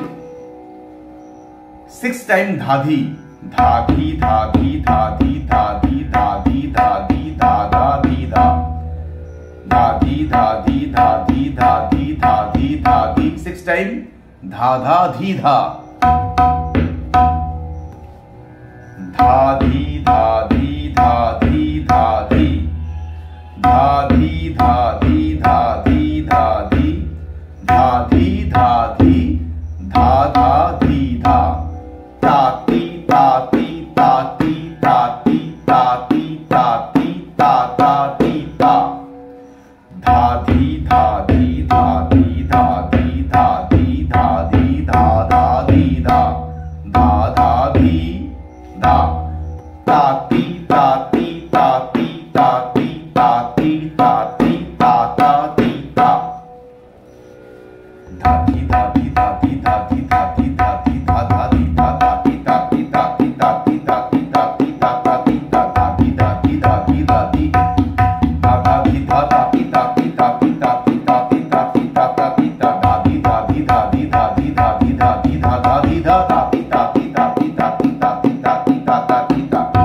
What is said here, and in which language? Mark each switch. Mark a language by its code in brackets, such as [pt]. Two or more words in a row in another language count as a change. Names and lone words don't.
[en] 6 times dhadhi, dhadhi, dhadhi, dhadhi, dhadhi, dhadhi, dhadhi, dhada, dhida, dhadhi, dhadhi, dhadhi, dhadhi, dhadhi, dhadhi. 6 times dhada, dhida, dhadhi, dhadhi, dhadhi, dhadhi, dhadhi, dhadhi, dhadhi, dhadhi, dhadhi, dhadhi, dhada, dhida, tati, tati, tati, tati, tati, tati, tata, tita, dhadhi, dhadhi, dhadhi, dhadhi, dhadhi, dhadhi, dhada, dhida, dhada, dhida, tati, tati, tati, tati, tati, tati, tata, tita, dhati, dhati, dhati, dhati, dhati, dhati, dhada, dhida, dhati, dhati, dhati, dhati, dhati, dhati, tata, tita, dhati, dhati, dhati, dhati, dhada, dhida, dhati, dhati, dhati, dhati, dhati, dhati, tata, tita, dhati, dhati, dhati, dhati, dhati, dhati, dhada, dhida, dhati, dhati, dhati, dhati, dhati, dhati, tata, tita.